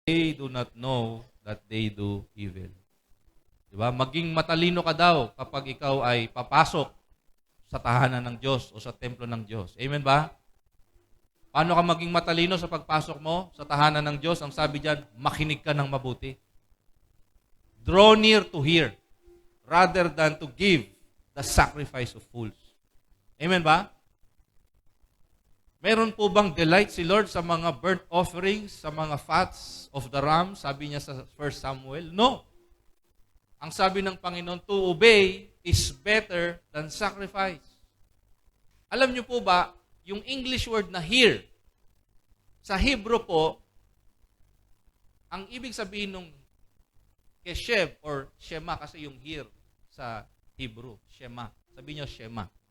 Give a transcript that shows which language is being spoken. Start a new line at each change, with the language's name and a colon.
English: they do not know that they do evil.
Filipino: Diba? Maging matalino ka daw kapag ikaw ay papasok sa tahanan ng Diyos o sa templo ng Diyos. Amen ba? Paano ka maging matalino sa pagpasok mo sa tahanan ng Diyos? Ang sabi diyan, makinig ka ng mabuti.
English: Draw near to hear rather than to give the sacrifice of fools.
Filipino: Amen ba? Meron po bang delight si Lord sa mga burnt offerings, sa mga
English: fats of the ram?
Filipino: Sabi niya sa 1 Samuel. No. Ang sabi ng Panginoon,
English: to obey is better than sacrifice.
Filipino: Alam niyo po ba, yung English word na hear, sa Hebrew po, ang ibig sabihin ng keshev or shema, kasi yung hear sa Hebrew, shema. Sabi niyo shema.